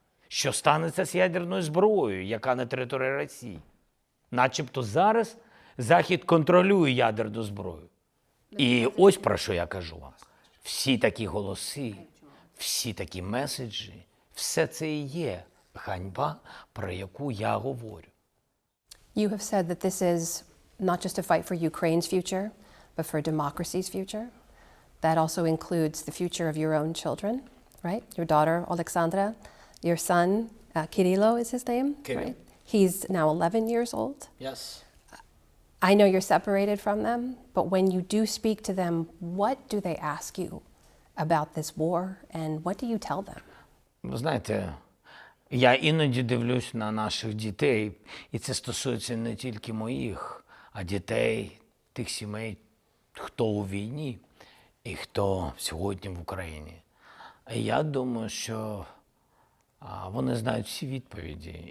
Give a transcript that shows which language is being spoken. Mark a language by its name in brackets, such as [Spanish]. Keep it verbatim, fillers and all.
[Ukrainian] Що станеться з ядерною зброєю, яка на території Росії. Начебто зараз Захід контролює ядерну зброю. І ось про що я кажу вам. Всі такі голоси, всі такі меседжі, все це і є ганьба, про яку я говорю. [English] You have said that this is not just a fight for Ukraine's future, but for democracy's future. That also includes the future of your own children, right? Your daughter, Alexandra, your son, uh, Kirilo is his name, Kiril. Right? He's now eleven years old. Yes. I know you're separated from them, but when you do speak to them, what do they ask you about this war and what do you tell them? [Ukrainian] Ви знаєте, я іноді дивлюсь на наших дітей, і це стосується не тільки моїх, а дітей тих сімей, хто у війні і хто сьогодні в Україні. Я думаю, що вони знають всі відповіді.